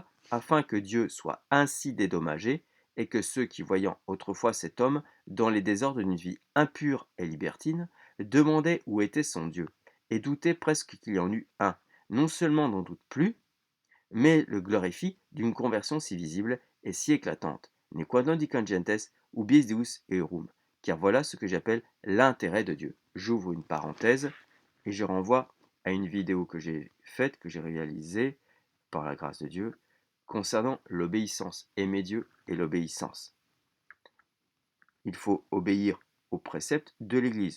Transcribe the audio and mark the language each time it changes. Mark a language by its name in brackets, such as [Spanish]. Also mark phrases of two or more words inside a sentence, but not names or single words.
[French] Afin que Dieu soit ainsi dédommagé, et que ceux qui, voyant autrefois cet homme dans les désordres d'une vie impure et libertine, demandaient où était son Dieu, et doutaient presque qu'il y en eût un, non seulement n'en doutent plus, mais le glorifient d'une conversion si visible et si éclatante, [Latin] ne quod non gentes ubies Deus eorum, [French] car voilà ce que j'appelle l'intérêt de Dieu. J'ouvre une parenthèse, et je renvoie à une vidéo que j'ai faite, que j'ai réalisée, par la grâce de Dieu, concernant l'obéissance, aimer Dieu et l'obéissance. Il faut obéir aux préceptes de l'Église.